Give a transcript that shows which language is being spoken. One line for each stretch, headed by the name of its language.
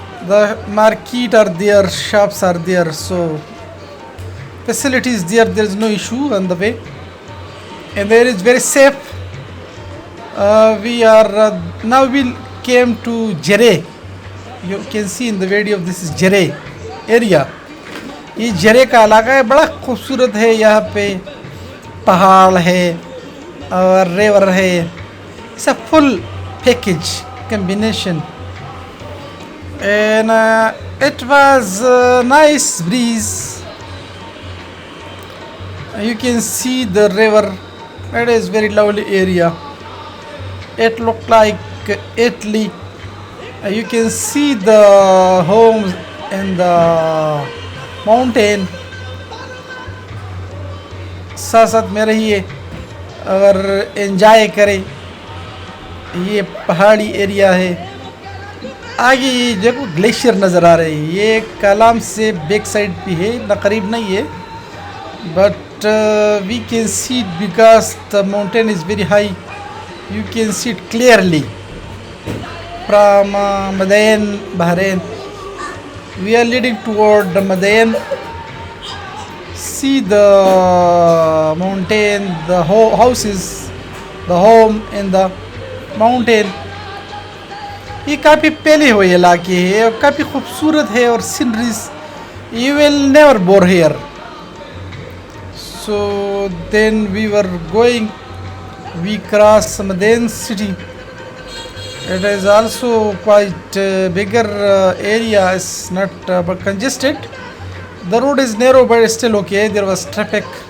English: The market are there, shops are there, so facilities there. There is no issue on the way, and there is very safe. We are now we came to Jere. You can see in the video this is Jere area.
Urdu: یہ جرے کا علاقہ ہے, بڑا خوبصورت ہے. یہاں پہ پہاڑ ہے اور ریور ہے.
English: It's a full package combination. And it was a nice breeze. You can see the river. It is very lovely area. It looked like Italy. You can see the homes in the mountain.
Urdu: ساتھ ساتھ میں رہیے اور enjoy کریں. یہ پہاڑی area ہے. آگے یہ جگہ گلیشیئر نظر آ رہی ہے. یہ کالام سے بیک سائڈ پہ ہے, نہ قریب نہیں ہے,
English: But we can see it because the mountain is very high. You can see it clearly from Madain Bahrain. We are leading toward Madain. See the mountain, the houses, the home in the mountain.
Urdu: یہ کافی پہلے ہوئے علاقے ہے اور کافی خوبصورت ہے اور sceneries.
English: You will never bore here. So then we were going We cross Madain city. It is also quite bigger area. It's not but congested. The road is narrow but still okay. There was traffic.